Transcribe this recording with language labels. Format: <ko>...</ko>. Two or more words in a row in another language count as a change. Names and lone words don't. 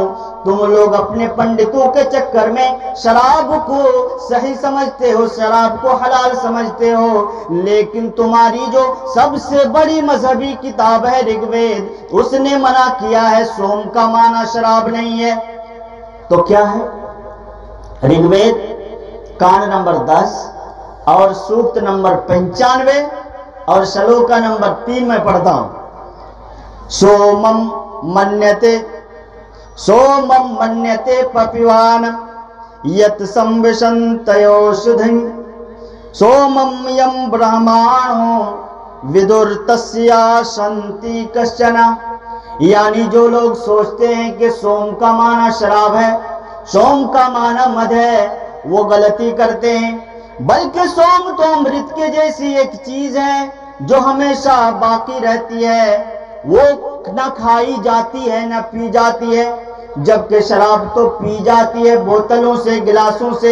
<ur>تم لوگ اپنے پنڈتوں کے چکر میں شراب کو صحیح سمجھتے ہو، شراب کو حلال سمجھتے ہو، لیکن تمہاری جو سب سے بڑی مذہبی کتاب ہے رگ وید، اس نے منع کیا ہے، سوم کا معنی شراب نہیں ہے۔ تو کیا ہے؟ رگ وید کانڈ نمبر 10 اور سوکت نمبر 95 اور شلوکا نمبر 3 میں پڑھتا ہوں۔</ur> <sa>सोमं मन्यते सोमं मन्यते पपिवान यत् संविशन्तयोषधिं सोमं यं ब्रह्माणो विदुर्तस्या सन्ति कश्चन।</sa> <ur>یعنی جو لوگ سوچتے ہیں کہ سوم کا معنی شراب ہے، سوم کا معنی مد ہے، وہ غلطی کرتے ہیں. بلکہ سوم تو امرت کے جیسی ایک چیز ہے جو ہمیشہ باقی رہتی ہے، وہ نہ کھائی جاتی ہے نہ پی جاتی ہے، جبکہ شراب تو پی جاتی ہے بوتلوں سے، گلاسوں سے.</ur>